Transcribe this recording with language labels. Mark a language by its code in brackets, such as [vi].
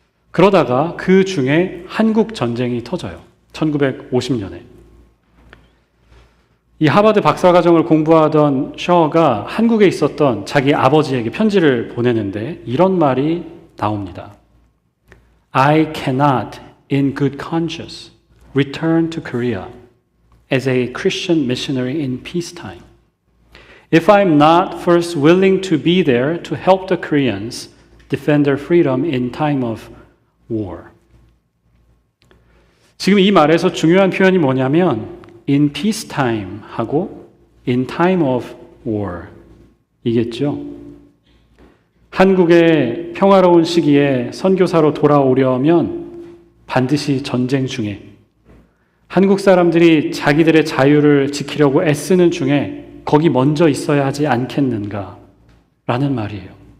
[ko] 그러다가 그 중에 한국 전쟁이 터져요. 1950년에. 이 하버드 박사과정을 공부하던 셔가 한국에 있었던 자기 아버지에게 편지를 보내는데 이런 말이 나옵니다. [en] I cannot in good conscience return to Korea as a Christian missionary in peacetime. If I'm not first willing to be there to help the Koreans defend their freedom in time of war. [ko] 지금 이 말에서 중요한 표현이 뭐냐면 [en] in peacetime [ko] 하고 [en] in time of war [ko] 이겠죠. 한국의 평화로운 시기에 선교사로 돌아오려면 반드시 전쟁 중에 한국 사람들이 자기들의 자유를 지키려고 애쓰는 중에 거기 먼저 있어야 하지 않겠는가 라는 말이에요.